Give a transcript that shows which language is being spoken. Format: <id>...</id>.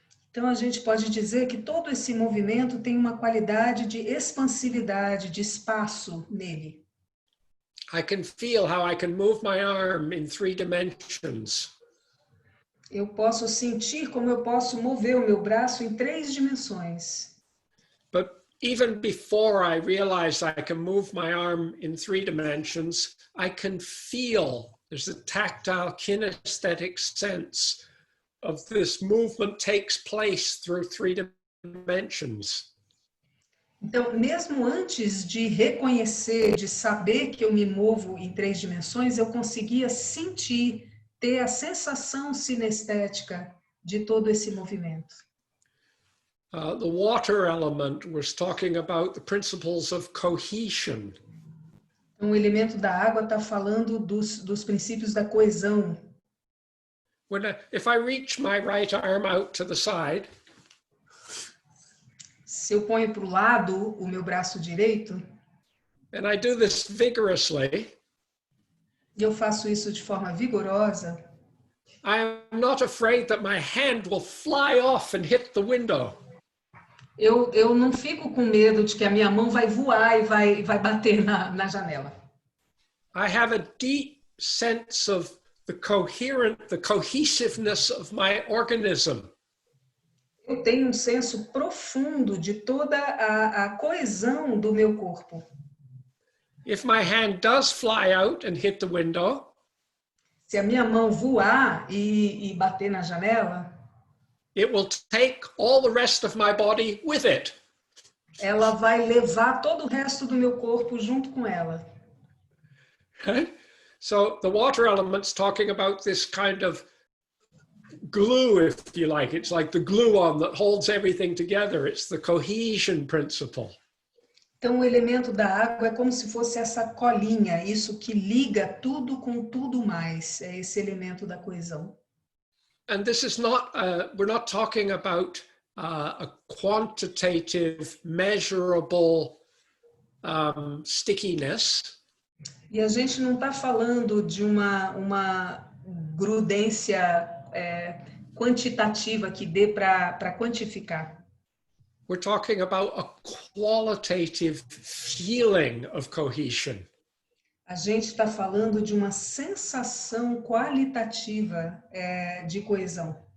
<pt>Então a gente pode dizer que todo esse movimento tem uma qualidade de expansividade, de espaço nele.</pt> <en>I can feel how I can move my arm in 3 dimensions.</en> <pt>Eu posso sentir como eu posso mover o meu braço em 3 dimensões.</pt> <en>But even before I realize I can move my arm in 3 dimensions, I can feel there's a tactile kinesthetic sense of this movement takes place through 3 dimensions.</en> <pt>Então, mesmo antes de reconhecer, de saber que eu me movo em 3 dimensões, eu conseguia sentir, ter a sensação sinestética de todo esse movimento.</pt> <en>The water element was talking about the principles of cohesion.</en> <pt>O elemento da água está falando dos princípios da coesão.</pt> <en>If I reach my right arm out to the side,</en> <pt>se eu ponho para o lado o meu braço direito,</pt> <en>and I do this vigorously,</en> <pt>e eu faço isso de forma vigorosa,</pt> <en>I am not afraid that my hand will fly off and hit the window.</en> <pt>Eu não fico com medo de que a minha mão vai voar e vai bater na janela.</pt> <en>I have a deep sense of the cohesiveness of my organism.</en> <pt>Eu tenho um senso profundo de toda a coesão do meu corpo.</pt> <en>If my hand does fly out and hit the window,</en> <pt>se a minha mão voar e bater na janela,</pt> <en>it will take all the rest of my body with it.</en> <pt>Ela vai levar todo o resto do meu corpo junto com ela.</pt> <en>Okay? So the water element's talking about this kind of glue, if you like. It's like the glue-on that holds everything together. It's the cohesion principle.</en> <pt>Então o elemento da água é como se fosse essa colinha, isso que liga tudo com tudo mais. É esse elemento da coesão.</pt> <en>And this is not, we're not talking about a quantitative, measurable stickiness.</en> <pt>E a gente não está falando de uma grudência quantitativa que dê para quantificar.</pt> <en>We're talking about a qualitative feeling of cohesion.</en> <pt>A gente está falando de uma sensação qualitativa de coesão.</pt>